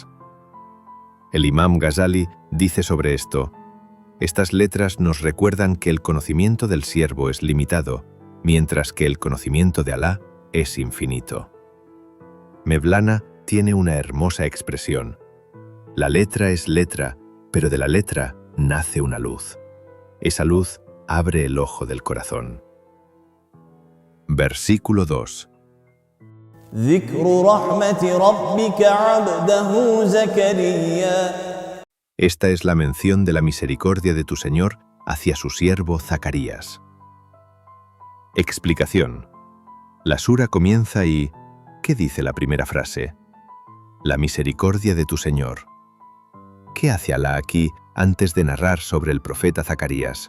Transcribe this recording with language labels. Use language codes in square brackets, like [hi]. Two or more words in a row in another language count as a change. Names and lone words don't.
[es] El imam Ghazali dice sobre esto: estas letras nos recuerdan que el conocimiento del siervo es limitado, mientras que el conocimiento de Alá es infinito. Mevlana tiene una hermosa expresión. La letra es letra, pero de la letra nace una luz. Esa luz abre el ojo del corazón. Versículo 2. [ar] ذكر رحمة ربك عبده زكريا. [es] Esta es la mención de la misericordia de tu Señor hacia su siervo Zacarías. Explicación. La sura comienza y ¿qué dice la primera frase? La misericordia de tu Señor. ¿Qué hace Alá aquí antes de narrar sobre el profeta Zacarías?